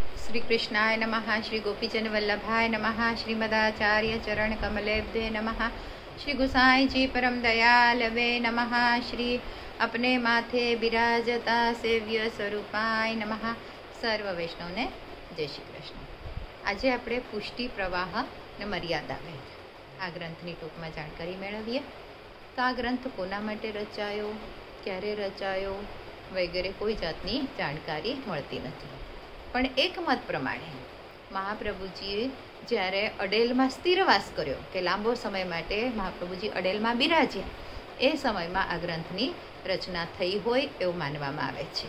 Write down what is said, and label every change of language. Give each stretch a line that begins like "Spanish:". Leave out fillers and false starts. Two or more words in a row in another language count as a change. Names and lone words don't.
Sanskrit: श्री कृष्णाय नमः। श्री गोपीजन वल्लभाय नमः। श्रीमदाचार्य चरण कमलेभ्ये नमः। श्री गुसाई जी परम दयालवे नमः। श्री अपने माथे बिराजता सेव्य स्वरूपाय नमः।
Gujarati: સર્વ વૈષ્ણવને જય શ્રી કૃષ્ણ। आज આપણે પુષ્ટિ પ્રવાહ ને મર્યાદા ભેદ આ ગ્રંથની ટૂંકમાં જાણકારી મેળવીએ. તો આ ગ્રંથ કોના માટે રચાયો, ક્યારે રચાયો વગેરે કોઈ જાતની જાણકારી મળતી નથી. પણ એક મત પ્રમાણે મહાપ્રભુજીએ જ્યારે અડેલમાં સ્થિરવાસ કર્યો કે લાંબો સમય માટે મહાપ્રભુજી અડેલમાં બિરાજ્યા, એ સમયમાં આ ગ્રંથની રચના થઈ હોય એવું માનવામાં આવે છે.